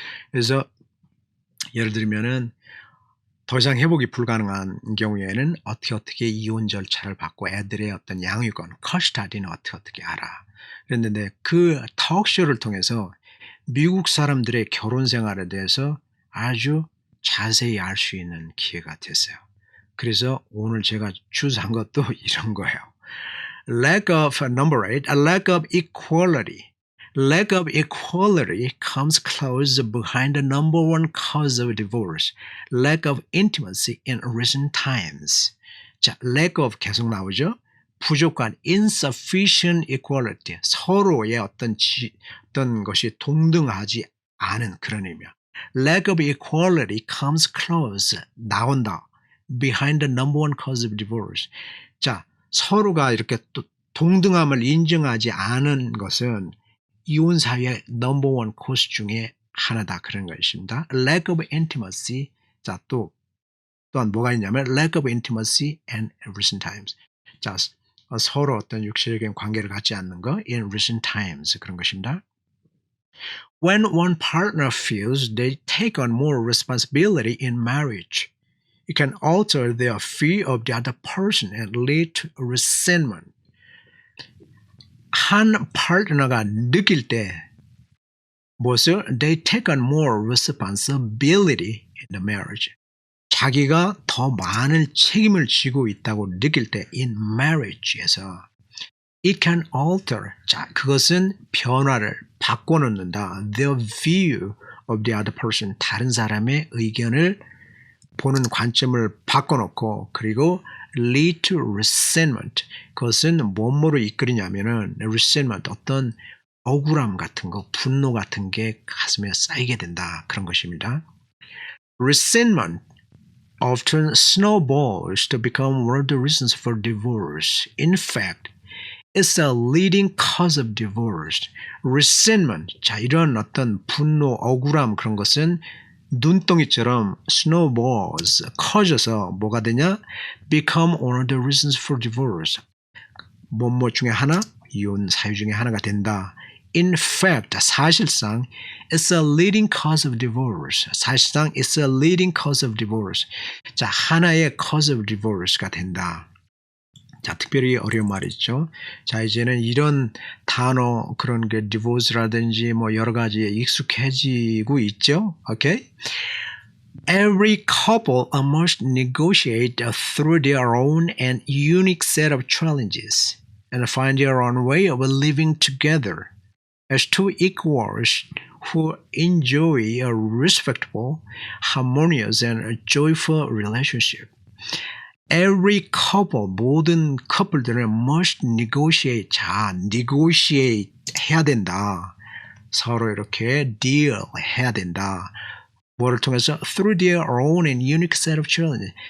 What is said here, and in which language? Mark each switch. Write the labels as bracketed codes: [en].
[ko] 그래서 예를 들면은 더 이상 회복이 불가능한 경우에는 어떻게 이혼 절차를 받고 애들의 어떤 양육권, 커스타디는 어떻게 알아. 그랬는데 그 톡쇼를 통해서 미국 사람들의 결혼 생활에 대해서 아주 자세히 알 수 있는 기회가 됐어요. 그래서 오늘 제가 주제한 것도 이런 거예요. [en] Lack of number 8, a lack of equality. Lack of equality comes close behind the number one cause of divorce. Lack of intimacy in recent times. [ko] 자, [en] lack of [ko] 계속 나오죠. 부족한 [en] insufficient equality. [ko] 서로의 어떤 것이 동등하지 않은 그런 의미야. [en] Lack of equality comes close. [ko] 나온다. [en] Behind the number one cause of divorce. [ko] 자, 서로가 이렇게 또 동등함을 인정하지 않은 것은 이혼 사회의 넘버 원 코스 중에 하나다 그런 것입니다. [en] Lack of intimacy. [ko] 자, 또한 뭐가 있냐면 [en] lack of intimacy and recent times. [ko] 자, 서로 어떤 육체적인 관계를 갖지 않는 거 [en] in recent times [ko] 그런 것입니다. [en] When one partner feels they take on more responsibility in marriage, it can alter their fear of the other person and lead to resentment. [ko] 한 파트너가 느낄 때 무엇을? [en] They take on more responsibility in the marriage. [ko] 자기가 더 많은 책임을 지고 있다고 느낄 때 [en] in marriage에서 it can alter. [ko] 자, 그것은 변화를 바꿔놓는다. [en] Their view of the other person. [ko] 다른 사람의 의견을 보는 관점을 바꿔놓고 그리고 [en] lead to resentment. [ko] 그것은 뭐뭐로 이끌이냐면은 resentment 어떤 억울함 같은 거, 분노 같은 게 가슴에 쌓이게 된다. 그런 것입니다. [en] Resentment often snowballs to become one of the reasons for divorce. In fact, it's a leading cause of divorce. Resentment. [ko] 자, 이런 어떤 분노, 억울함 그런 것은 눈덩이처럼 snowballs 커져서 뭐가 되냐? [en] Become one of the reasons for divorce. [ko] 뭐뭐 중에 하나? 이혼 사유 중에 하나가 된다. [en] In fact, [ko] 사실상 [en] it's a leading cause of divorce. [ko] 사실상 [en] it's a leading cause of divorce. [ko] 자, 하나의 [en] cause of divorce가 [ko] 된다. 자, 특별히 어려운 말이죠. 자, 이제는 이런 단어, 그런 게 divorce라든지 뭐 여러 가지에 익숙해지고 있죠. 오케이? [en] Every couple must negotiate through their own and unique set of challenges and find their own way of living together. as two equals who enjoy a respectable, harmonious, and joyful relationship. Every couple, [ko] 모든 커플들은 [en] must negotiate. [ko] 자, negotiate 해야 된다. 서로 이렇게 deal 해야 된다. 뭐를 통해서? [en] Through their own and unique set of challenges.